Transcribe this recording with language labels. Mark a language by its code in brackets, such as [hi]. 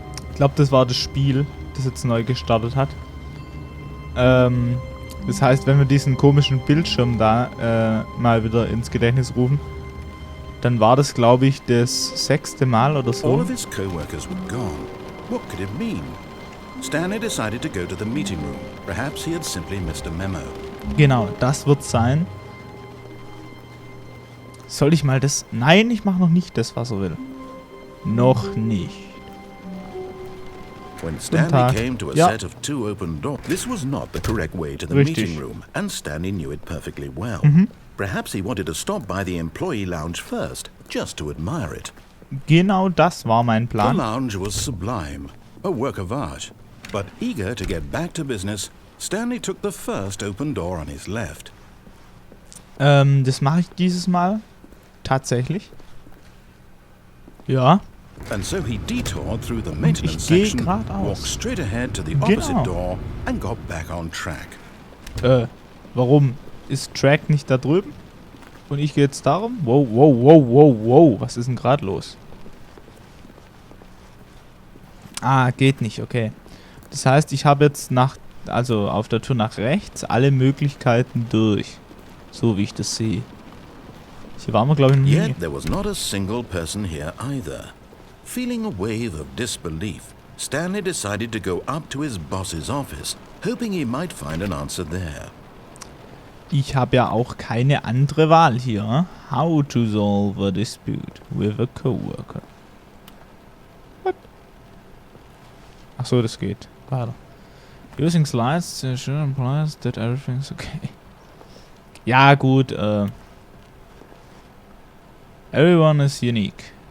[de] Ich glaube, das war das Spiel, das jetzt neu gestartet hat. Das heißt, wenn wir diesen komischen Bildschirm da mal wieder ins Gedächtnis rufen, dann war das, glaube ich, das 6. Mal oder so. [en] All of his co-workers were gone. What could it mean? Stanley decided to go to the meeting room. Perhaps he had simply missed a memo. [de] Genau, das wird sein. Soll ich mal das... Nein, ich mache noch nicht das, was er will. Noch nicht. [en] When Stanley came to a set of 2 open doors, this was not the correct way to the meeting room, and Stanley knew it perfectly well. Perhaps he wanted to stop by the employee lounge first, just to admire it. [de] Genau das war mein Plan. [en] The lounge was sublime, a work of art. But eager to get back to business, Stanley took the first open door on his left. [de] Das mache ich dieses Mal tatsächlich. Ja. [en] And so he detoured through the maintenance section, walked straight ahead to the opposite door and got back on track. [de] Warum ist Track nicht da drüben? Und ich gehe jetzt darum? Wow, wow, wow, wow, wow. Was ist denn gerade los? Ah, geht nicht, okay. Das heißt, ich habe jetzt also auf der Tür nach rechts alle Möglichkeiten durch. So wie ich das sehe. Hier waren wir, glaube ich, nie. [en] Yet there was not a single person here either. Feeling a wave of disbelief, Stanley decided to go up to his boss's office, hoping he might find an answer there. [de] Ich habe ja auch keine andere Wahl hier. [en] How to solve a dispute with a coworker. What? [de] Ach so, das geht. Weiter. [en] Using slides to ensure employees that everything's okay. [de] Ja, gut, [en] everyone is unique.